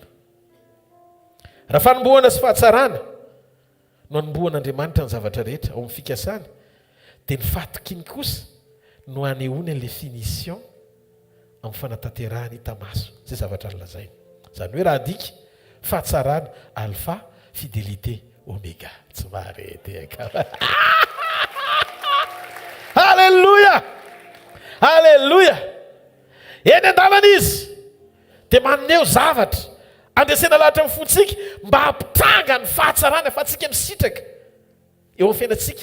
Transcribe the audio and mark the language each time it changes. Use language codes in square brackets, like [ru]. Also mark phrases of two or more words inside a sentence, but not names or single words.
[mg] Raha fanombohana sy fahatsarana no anombohan'Andriamanitra ny zavatra rehetra ao amin'ny fikasany, dia ny fahatokiny kosa no anehoany an'ilay finition amin'ny fanatanterahany hita maso. Zay zavatra nolazainy. Zany hoe raha adika fahatsarana [fr] alpha fidélité oméga. [mg] Tsy marety aka. Halleluja! Halleluja! Eny an-dalana izy dia maneho zavatra andesena lahatra amin'ny fontsika mba hampitanga ny fahatsarana fa tsika misitraka eo amin'ny fiainantsika.